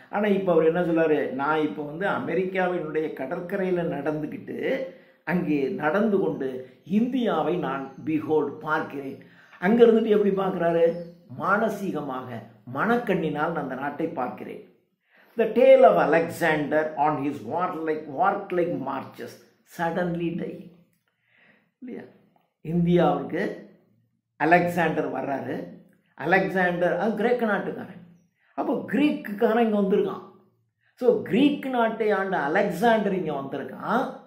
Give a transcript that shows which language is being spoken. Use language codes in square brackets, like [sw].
[ta] ஆனால் இப்போ அவர் என்ன சொல்றாரு? நான் இப்போ அமெரிக்காவினுடைய கடற்கரையில் நடந்துக்கிட்டு அங்கே நடந்து கொண்டு இந்தியாவை நான் பிஹோல்ட் பார்க்கிறேன். அங்கே இருந்துட்டு எப்படி பார்க்குறாரு? மானசீகமாக, மனக்கண்ணினால் நான் அந்த நாட்டை பார்க்கிறேன். [en] The tale of Alexander on his warlike marches suddenly dying. [ta] இல்லையா? இந்தியாவுக்கு அலெக்சாண்டர் வர்றாரு. அலெக்சாண்டர் அது கிரேக்க நாட்டுக்காரன். அப்போ கிரீக்குக்காரன் இங்கே வந்திருக்கான். ஸோ கிரீக் நாட்டை ஆண்ட அலெக்சாண்டர் இங்கே வந்திருக்கான்.